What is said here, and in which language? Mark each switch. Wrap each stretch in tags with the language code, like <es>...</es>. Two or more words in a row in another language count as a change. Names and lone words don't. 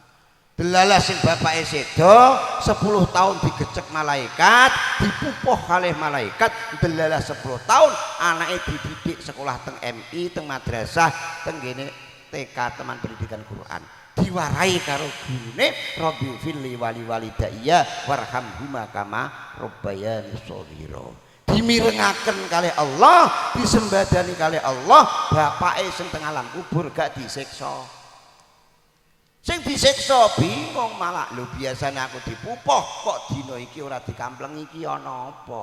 <jv>Delalah sing bapake sedo 10 tahun digecek malaikat, dipupuh kalih malaikat, delalah 10 tahun anake dididik sekolah teng MI, teng madrasah, teng ngene TK teman pendidikan Quran. Diwarai karo gurune</jv> <ar>رب اغفر لي ولوالدي وارحمهما كما ربياني صغيرا.</ar> <jv>Dimirengaken kalih Allah, disembadani kalih Allah, bapake sing teng alam kubur gak disiksa. Sing disiksa bingung malah, lho biasane aku dipupuh kok dina iki ora dikampleng iki ana apa?</jv>